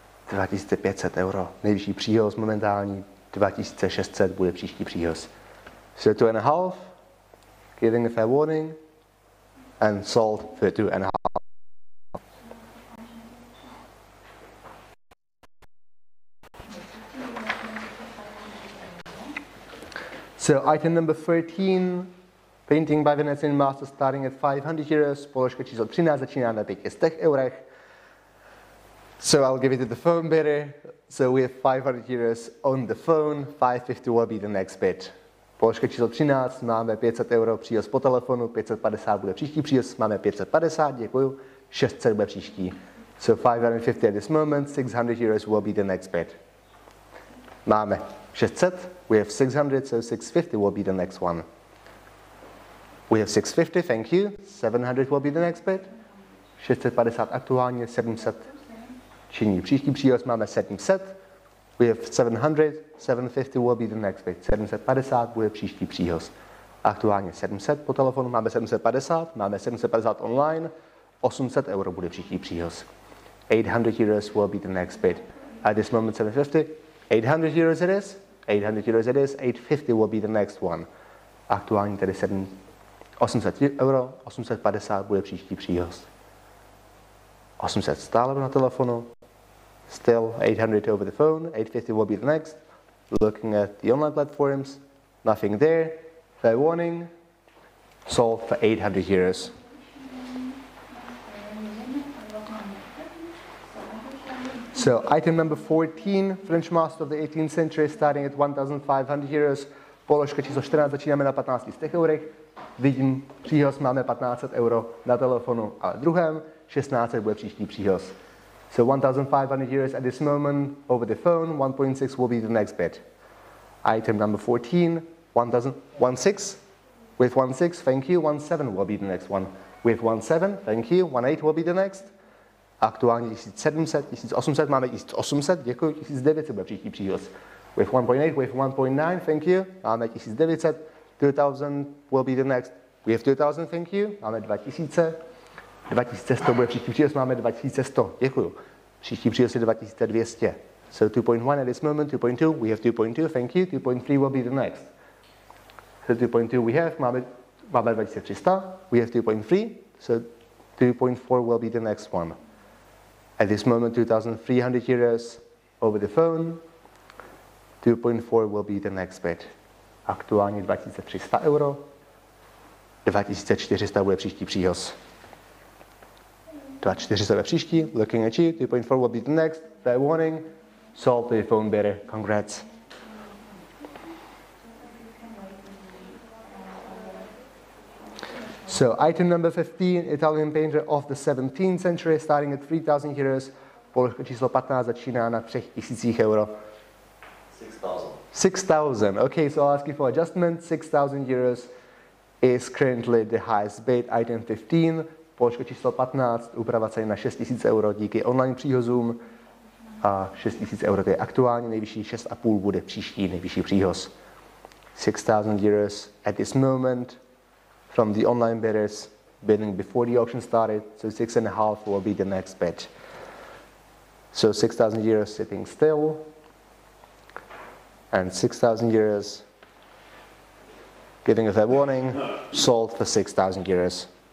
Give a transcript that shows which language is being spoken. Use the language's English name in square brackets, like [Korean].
[Czech] 2500 euro. Nejvyšší příhoz momentální. 2600 bude příští příhoz. [English] So 2,5, giving a fair warning, and sold for 2,5. So item number 13, painting by Venetian master starting at 500 euros. [Czech] Položka číslo 13 začíná na 500 eurech. [English] So I'll give it to the phone bidder. So we have 500 euros on the phone. 550 will be the next bid. [Czech] Položka číslo 13, máme 500 euro příhoz po telefonu, 550 bude příští příhoz, máme 550, děkuju, 600 bude příští. [English] So 550 at this moment, 600 euros will be the next bid. [Czech] Máme 600, [English] we have 600, so 650 will be the next one. We have 650, thank you, 700 will be the next bid. [Czech] 650 aktuálně, 700 činí příští příhoz, máme 700. [English] We have 700, 750 will be the next bid. [Czech] 750 bude příští příhoz. Aktuálně 700 po telefonu, máme 750 online, 800 euro bude příští příhoz. [English] 800 euros will be the next bid. At this moment 750, 800 euros it is, 800 euros it is, 850 will be the next one. [Czech] Aktuálně tedy 800 euro, 850 bude příští příhoz. 800 stále na telefonu. [English] Still 800 over the phone, 850 will be the next. Looking at the online platforms, nothing there. Fair warning, sold for 800 euros. So item number 14, French master of the 18th century starting at 1,500 euros. [Czech] Položka číslo 14 začínáme na 1500 eurech. Vidím příhoz, máme 1500 euro na telefonu a druhém, 1600 bude příští příhoz. [English] So 1,500 euros at this moment over the phone, 1.6 will be the next bid. Item number 14, 1,6. With 1.6, thank you, 1.7 will be the next one. With 1.7, thank you, 1.8 will be the next. [Czech] Aktuálně 1700, 1800, máme 1800, děkuji, 1900 bude příští příhoz. [English] With 1.8, with 1.9, thank you, [Czech] máme 1900, [English] 2000 will be the next. We have 2000, thank you, [Czech] máme 2000. 2100 bude příští příhoz, máme 2100, děkuju. Příští příhoz je 2200. [English] So 2.1 at this moment, 2.2, we have 2.2, thank you, 2.3 will be the next. So 2.2 we have, [Czech] máme 2300, [English] we have 2.3, so 2.4 will be the next one. At this moment, 2,300 euros over the phone, 2.4 will be the next bid. [Czech] Aktuálně 2300 euro, 2400 bude příští příhoz. 2400 bude příští, [English] looking at you, 2.4 will be the next, fair warning, sold to the phone bidder, congrats. So item number 15, Italian painter of the 17th century, starting at 3,000 euros. [Czech] Položka číslo 15 začíná na 3000 euro. 6,000. 6,000. [English] Okay, so I'll ask you for adjustment. 6,000 euros is currently the highest bid. Item 15, [Czech] položka číslo 15, úprava ceny na 6,000 euro díky online příhozům. A 6,000 euro to je aktuálně nejvyšší, 6,5 bude příští nejvyšší příhoz. [English] 6,000 euros at this moment from the online bidders bidding before the auction started. So 6,5 will be the next bid. So 6,000 euros sitting still. And 6,000 euros giving a fair warning, sold for 6,000 euros.